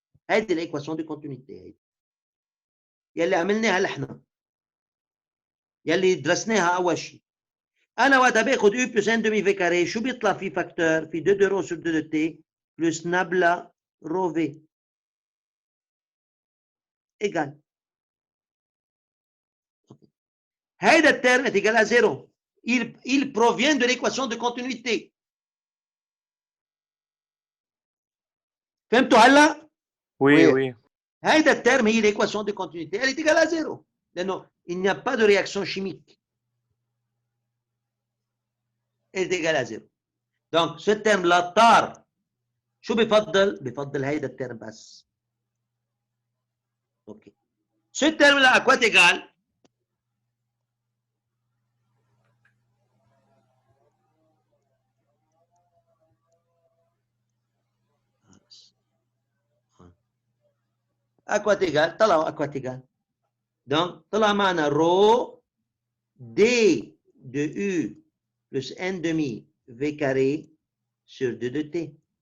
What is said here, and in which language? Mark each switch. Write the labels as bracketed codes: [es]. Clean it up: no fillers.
[ar] هيدي الايكواسيون دي كونتينيتي هيدي يلي عملناها نحن يلي درسناها اول شيء. انا وقتها باخذ [fr] u plus 1 demi v carré [ar] شو بيطلع في فاكتور في 2 دو رو سور 2 دو تي بلس نابلا رو في ايجال. هيدا الترم [fr] est égal à 0. Il provient de l'équation de continuité. [ar] فهمتوا هلا؟ [fr] وي وي. [ar] هيدا الترم هي [fr] l'équation de continuité. Elle est égale à 0. [ar] لأنه [fr] il n'y a pas de réaction chimique. Elle est égale à 0. Donc ce terme là [ar] طار. شو بفضل؟ بفضل هيدا الترم بس. اوكي. [fr] Ce terme là à quoi est égal? À quoi est égal? [ar] طلعوا [fr] à quoi est égal. Donc [ar] طلع معنا [fr] rho d de u plus n demi v carré sur 2 de t.